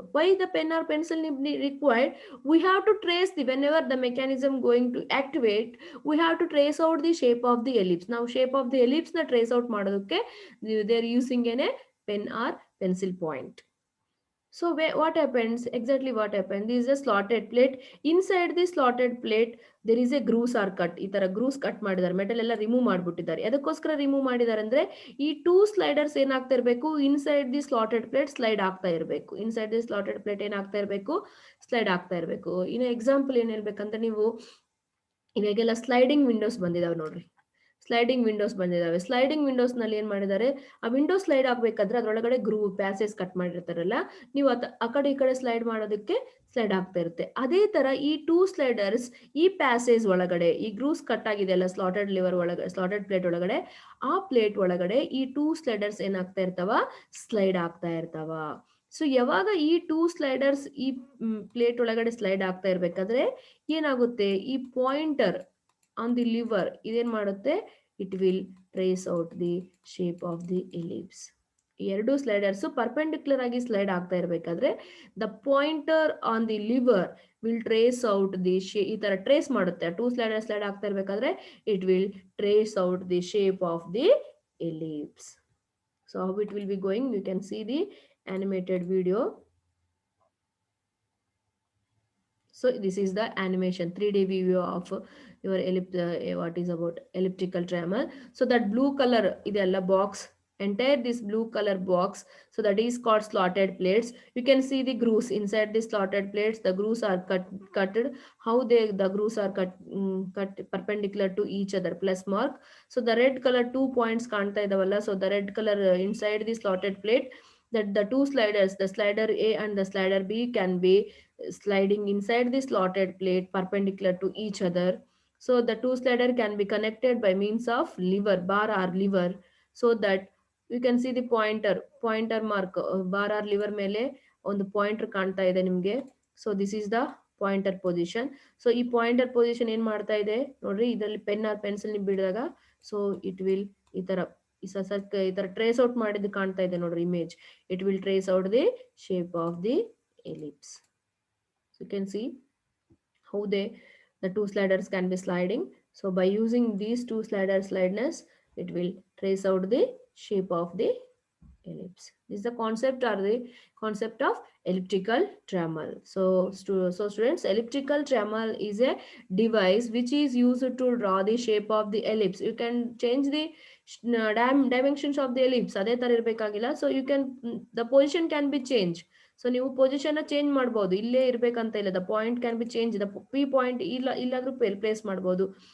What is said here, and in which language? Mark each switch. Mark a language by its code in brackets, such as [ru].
[en] Why the pen or pencil nib required? We have to trace whenever the mechanism going to activate, we have to trace out the shape of the ellipse. Now shape of the ellipse na trace out [kn] ಮಾಡೋದಕ್ಕೆ [en] they are using a pen or pencil point. So what happens? Exactly what happens? This is a slotted plate. Inside the slotted plate there is a grooves or cut. [kn] ಈ ತರ grooves cut ಮಾಡಿದ್ದಾರೆ, metal ಎಲ್ಲ remove ಮಾಡ್ಬಿಟ್ಟಿದ್ದಾರೆ. ಅದಕ್ಕೋಸ್ಕರ remove ಮಾಡಿದ್ದಾರೆ ಅಂದ್ರೆ ಈ two sliders ಏನಾಗ್ತಾ ಇರಬೇಕು, [en] inside the slotted plate [kn] slide ಆಗ್ತಾ ಇರಬೇಕು. [en] inside the slotted plate [kn] ಏನಾಗ್ತಾ ಇರಬೇಕು, ಸ್ಲೈಡ್ ಆಗ್ತಾ ಇರಬೇಕು. ಇನ್ನು ಎಕ್ಸಾಂಪಲ್ ಏನ್ ಹೇಳ್ಬೇಕಂತ, ನೀವು ಇವಾಗೆಲ್ಲ ಸ್ಲೈಡಿಂಗ್ ವಿಂಡೋಸ್ ಬಂದಿದಾವೆ ನೋಡ್ರಿ. ಸ್ಲೈಡಿಂಗ್ ವಿಂಡೋಸ್ ಬಂದಿದಾವೆ. ಸ್ಲೈಡಿಂಗ್ ವಿಂಡೋಸ್ ನಲ್ಲಿ ಏನ್ ಮಾಡಿದ್ದಾರೆ, ಆ ವಿಂಡೋ ಸ್ಲೈಡ್ ಆಗ್ಬೇಕಾದ್ರೆ ಅದ್ರೊಳಗಡೆ ಗ್ರೂವ್ ಪ್ಯಾಸೇಜ್ ಕಟ್ ಮಾಡಿರ್ತಾರಲ್ಲ, ನೀವು ಆ ಕಡೆ ಈ ಕಡೆ ಸ್ಲೈಡ್ ಮಾಡೋದಕ್ಕೆ ಸ್ಲೈಡ್ ಆಗ್ತಾ ಇರುತ್ತೆ. ಅದೇ ತರ ಈ ಟೂ ಸ್ಲೈಡರ್ಸ್ ಈ ಪ್ಯಾಸೇಜ್ ಒಳಗಡೆ, ಈ ಗ್ರೂವ್ಸ್ ಕಟ್ ಆಗಿದೆ ಅಲ್ಲ ಸ್ಲಾಟೆಡ್ ಲಿವರ್ ಒಳಗಡೆ, ಸ್ಲಾಟೆಡ್ ಪ್ಲೇಟ್ ಒಳಗಡೆ, ಆ ಪ್ಲೇಟ್ ಒಳಗಡೆ ಈ ಟೂ ಸ್ಲೈಡರ್ಸ್ ಏನಾಗ್ತಾ ಇರ್ತಾವ, ಸ್ಲೈಡ್ ಆಗ್ತಾ ಇರ್ತಾವ. ಸೊ ಯಾವಾಗ ಈ ಟೂ ಸ್ಲೈಡರ್ಸ್ ಈ ಪ್ಲೇಟ್ ಒಳಗಡೆ ಸ್ಲೈಡ್ ಆಗ್ತಾ ಇರ್ಬೇಕಾದ್ರೆ ಏನಾಗುತ್ತೆ, ಈ [en] pointer on the lever [kn] ಇದೇನ್ ಮಾಡುತ್ತೆ, [en] it will trace out the shape of the ellipse. [kn] ಎರಡು ಸ್ಲೈಡರ್ಸ್ ಪರ್ಪೆಂಡಿಕ್ಯುಲರ್ ಆಗಿ ಸ್ಲೈಡ್ ಆಗ್ತಾ ಇರಬೇಕಾದ್ರೆ [en] the pointer on the lever will trace out the [kn] ಈ ತರ ಟ್ರೇಸ್ ಮಾಡುತ್ತೆ. [en] two slider [kn] ಸ್ಲೈಡ್ ಆಗ್ತಾ ಇರಬೇಕಾದ್ರೆ [en] It will trace out the shape of the ellipse. So how it will be going, you can see the animated video. So this is the animation 3D view of your what is about elliptical triangle. So that blue color [kn] idella [en] box, entire this blue color box, so that is called slotted plates. You can see the grooves inside the slotted plates. The grooves are cutted. How the grooves are cut perpendicular to each other, plus mark. So the red color 2 points [kn] kanta idavalla. [en] So the red color inside the slotted plate, that the two sliders, the slider A and the slider B, can be sliding inside the slotted plate perpendicular to each other. So the two slider can be connected by means of lever, bar or lever, so that you can see the pointer mark, bar or lever [kn] ಮೇಲೆ ಒಂದು pointer ಕಾಣ್ತಾ ಇದೆ ನಿಮಗೆ. [en] So this is the pointer position. [kn] So ಈ pointer position ಏನ್ ಮಾಡ್ತಾ ಇದೆ ನೋಡ್ರಿ, ಇದರಲ್ಲಿ pen R pencil ಬಿಡಿದಾಗ [en] so it will [kn] ಈ ತರ ಈ ತರ ಟ್ರೇಸ್ ಔಟ್ ಮಾಡಿದ್ದು ಕಾಣ್ತಾ ಇದೆ ನೋಡ್ರಿ image. [en] It will trace out the shape of the ellipse. So you can see how the two sliders can be sliding. So by using these two slider slideness, it will trace out the shape of the ellipse. This is the concept or the concept of elliptical triangle. So students, elliptical triangle is a device which is used to draw the shape of the ellipse. You can change the dimensions of the ellipse. [kn] ಅದೇ ತರ ಇರಬೇಕಾಗಿಲ್ಲ. [en] So you can, the position can be changed. [kn] So ನೀವು position change ಮಾಡಬಹುದು, ಇಲ್ಲೇ ಇರ್ಬೇಕಂತ ಇಲ್ಲ. [en] the point can be change, [kn] the P point ಇಲ್ಲಾದ್ರೂ place ಮಾಡಬಹುದು.